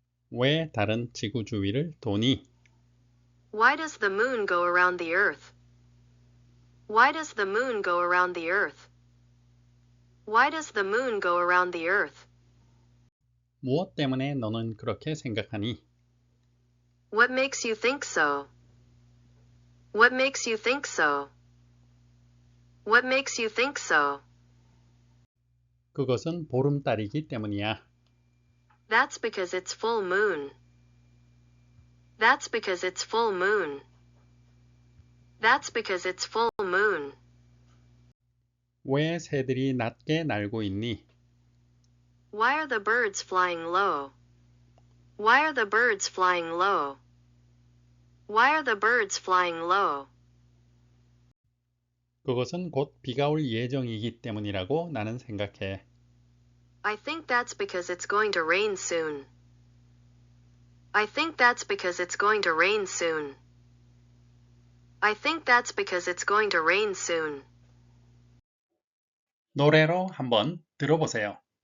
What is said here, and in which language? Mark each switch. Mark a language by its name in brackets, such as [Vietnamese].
[Korean] 왜 달은 지구 주위를 도니? [English] Why does the moon go around the earth? Why does the moon go around the earth? Why does the moon go around the earth? [Korean] 무엇 때문에 너는 그렇게 생각하니? [English] What makes you think so? What makes you think so? What makes you think so? [Korean] 그것은 보름달이기 때문이야. [English] That's because it's full moon. That's because it's full moon. That's because it's full moon. [Korean] 왜 새들이 낮게 날고 있니? [English] Why are the birds flying low? Why are the birds flying low? Why are the birds flying low? [Korean] 그것은 곧 비가 올 예정이기 때문이라고 나는 생각해. [English] I think that's because it's going to rain soon. I think that's because it's going to rain soon. I think that's because it's going to rain soon. [Korean] 노래로 한번 들어보세요.